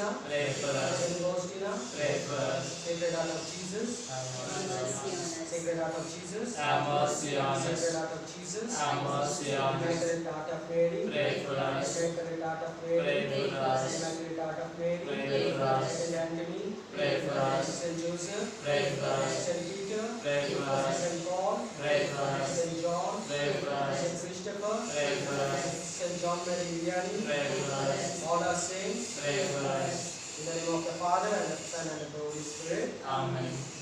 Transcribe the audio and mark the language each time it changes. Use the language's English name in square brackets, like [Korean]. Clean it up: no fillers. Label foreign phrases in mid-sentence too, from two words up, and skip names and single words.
[English] Saint Faustina, Sacred Heart of Jesus, Sacred Heart of Jesus, Sacred Heart of Jesus, Immaculate Heart of Mary, Immaculate Heart of Mary, Immaculate Heart of Mary, Saint Anthony, Saint Joseph, Saint Peter, Saint Paul, Saint John, Saint Christopher, Saint John Mary Vianney, all our saints, in the name of the Father and the Son and the Holy Spirit. Amen.